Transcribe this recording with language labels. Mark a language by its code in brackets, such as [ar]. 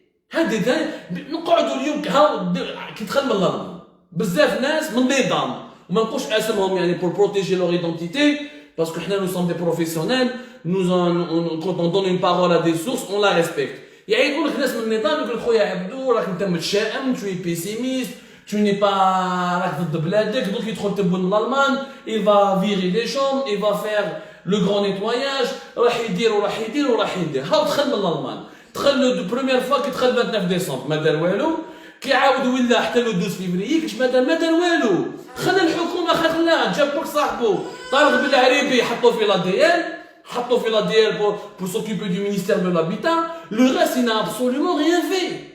[ar] هذا نقعدوا اليوم كي دخل من الأرض بزاف ناس من النظام وما نقولش اسمهم يعني [fr] pour protéger leur identité parce que nous sommes des professionnels. Quand on donne une parole à des sources, on la respecte. [ar] يعني يقول لك ناس من النظام يقول لك خويا عبدو راك انت متشائم [fr] tu es pessimiste tu n'es pas [ar] راك ضد بلادك donc يدخل تبون من الألمان [fr] il va virer les gens il va faire le grand nettoyage [ar] راح يدير ها دخل من الألمان دخل [fr] première fois [ar] كي دخل 29 ديسمبر ما دار والو كي عاود ولا حتى لو 12 فيفري كيش ما دار والو خلى الحكومه خلاه جاب لك صاحبه طارق بالعريبي حطوه في la DL [fr] pour s'occuper du ministère de l'Habitat. Le reste, il n'a absolument rien fait.